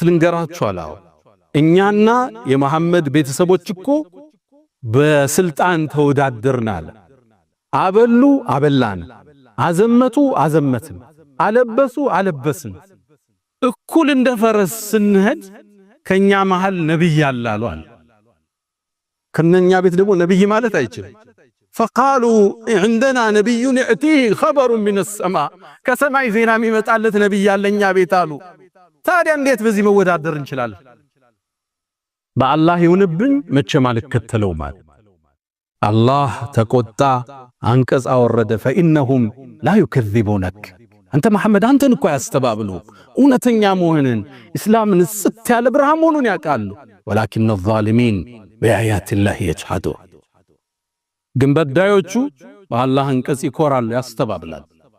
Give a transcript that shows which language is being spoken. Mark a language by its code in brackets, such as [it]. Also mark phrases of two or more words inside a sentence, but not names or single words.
[am] ልንገራችሁ አላው እኛና የመሐመድ ቤተሰቦች እኮ በስልጣን ተወዳደርናል። አበሉ አበላን፣ አዘመቱ አዘመትን፣ አለበሱ አለበስን። እኩል እንደ ፈረስ ስንሄድ ከኛ መሃል ነብይ አላሉ አለ። ከነኛ ቤት ደግሞ ነብይ ማለት አይችልም። [ar] فقالوا عندنا نبي يأتيه خبر من السماء [am] ከሰማይ ዜና የሚመጣለት ነብይ ያለኛ ቤት አሉ። ታዲያ እንዴት በዚህ መወዳደር እንችላለን? በአላህ ይሁንብኝ መቼም አልከተለው ማለት አላህ ተቆጣ፣ አንቀጽ አወረደ። [ar] فإنهم لا يكذبونك [am] አንተ መሐመድ አንተን እኮ ያስተባብሉ እውነተኛ መሆንን እስላምን ጽት ያለ ብርሃን መሆኑን ያውቃሉ። [ar] ولكن الظالمين بآيات الله يجحدون [am] ግን በዳዮቹ በአላህ አንቀጽ ይኮራሉ፣ ያስተባብላሉ።